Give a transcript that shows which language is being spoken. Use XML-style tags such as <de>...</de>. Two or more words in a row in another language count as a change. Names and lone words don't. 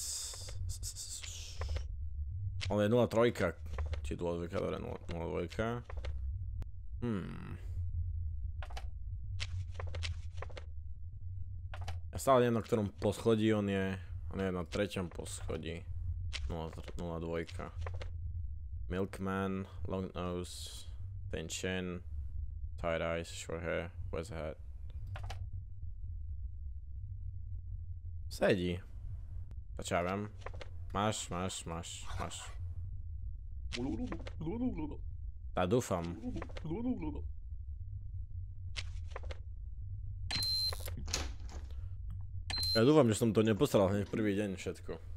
<sk>On je 03. Či 02, dobre, 02. Ja stále neviem, na ktorom poschodí on je. On je na 3. poschodí. 02.</sk> <en>Milkman, long nose, thin chin, tight eyes, short hair, wears a hat.</en> <sk>Sedí. Začávam. Máš. Tá dúfam. Ja dúfam, že som to nepostaral hneď prvý deň všetko.</sk>